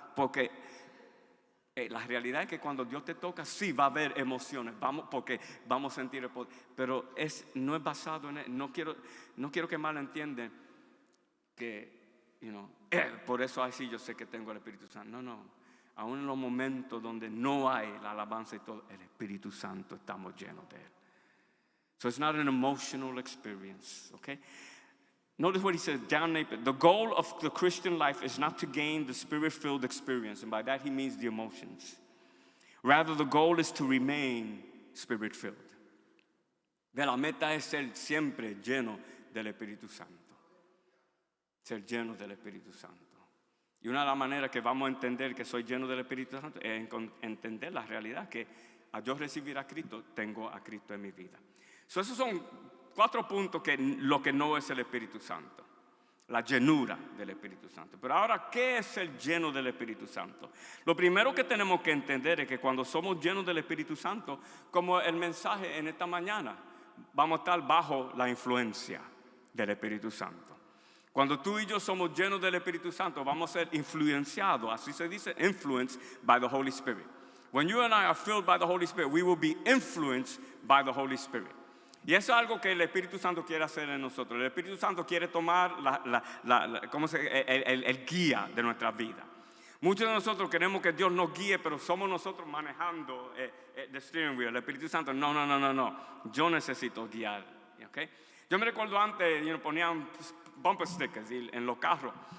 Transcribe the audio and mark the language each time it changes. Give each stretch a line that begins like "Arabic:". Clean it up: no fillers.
Spanish: Porque la realidad es que cuando Dios te toca, sí va a haber emociones, porque vamos a sentir el poder. Pero no es basado en no quiero que malentiendan que, por eso así yo sé que tengo el Espíritu Santo. No. Aún en los momentos donde no hay la alabanza y todo, el Espíritu Santo estamos llenos de él.
English: So it's not an emotional experience, okay? Notice what he says, John Napier. The goal of the Christian life is not to gain the spirit-filled experience, and by that he means the emotions. Rather, the goal is to remain spirit-filled.
Spanish: La meta es ser siempre lleno del Espíritu Santo. Ser lleno del Espíritu Santo. Y una de las maneras que vamos a entender que soy lleno del Espíritu Santo es entender la realidad que al yo recibir a Cristo, tengo a Cristo en mi vida. So, esos son 4 puntos que lo que no es el Espíritu Santo. la llenura del Espíritu Santo. Pero ahora, ¿qué es el lleno del Espíritu Santo? Lo primero que tenemos que entender es que cuando somos llenos del Espíritu Santo, como el mensaje en esta mañana, vamos a estar bajo la influencia del Espíritu Santo. Cuando tú y yo somos llenos del Espíritu Santo, vamos a ser influenciados, así se dice,
English: influenced by the Holy Spirit. When you and I are filled by the Holy Spirit, we will be influenced by the Holy Spirit.
Spanish: Y eso es algo que el Espíritu Santo quiere hacer en nosotros. El Espíritu Santo quiere tomar el guía de nuestra vida. Muchos de nosotros queremos que Dios nos guíe, pero somos nosotros manejando
English: the steering wheel.
Spanish: El Espíritu Santo, no. Yo necesito guiar. ¿Okay? Yo me recuerdo antes, ponían bumper stickers en los carros.